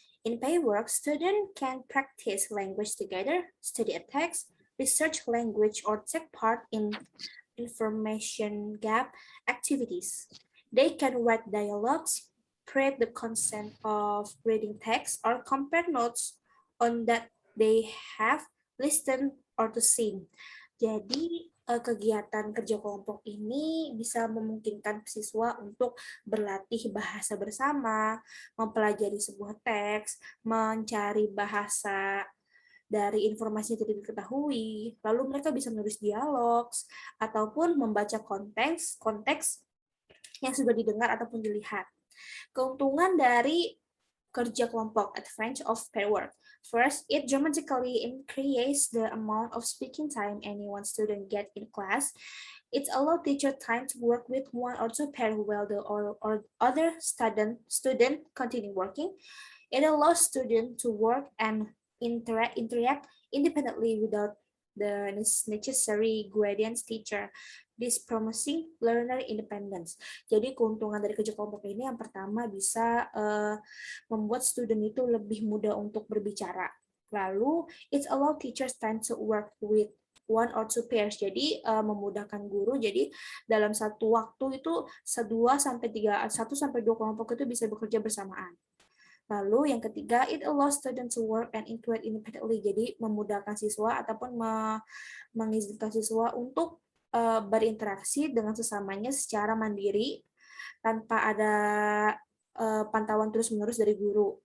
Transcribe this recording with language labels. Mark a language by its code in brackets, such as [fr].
[en] In pair work, student can practice language together, study a text, research language, or take part in information gap activities. They can write dialogues, create the content of reading text, or compare notes on that they have listened or to sing. [id] Jadi kegiatan kerja kelompok ini bisa memungkinkan siswa untuk berlatih bahasa bersama, mempelajari sebuah teks, mencari bahasa dari informasi yang tidak diketahui, lalu mereka bisa menulis dialog, ataupun membaca konteks yang sudah didengar ataupun dilihat. Keuntungan dari kerja kelompok, [en] advantage of pair work. First, it dramatically increases the amount of speaking time any one student get in class. It allows teacher time to work with one or two pair while the or other student continue working. It allows students to work and interact independently without the necessary guidance teacher. This promising learner independence. [id] Jadi keuntungan dari kerja kelompok ini yang pertama bisa membuat student itu lebih mudah untuk berbicara. [en] Lalu it allow teachers time to work with one or two pairs. [id] Jadi memudahkan guru. Jadi dalam satu waktu itu 1 sampai 2 kelompok itu bisa bekerja bersamaan. Lalu yang ketiga, [en] it allows students to work and interact independently. [id] Jadi memudahkan siswa ataupun mengizinkan siswa untuk berinteraksi dengan sesamanya secara mandiri tanpa ada pantauan terus-menerus dari guru.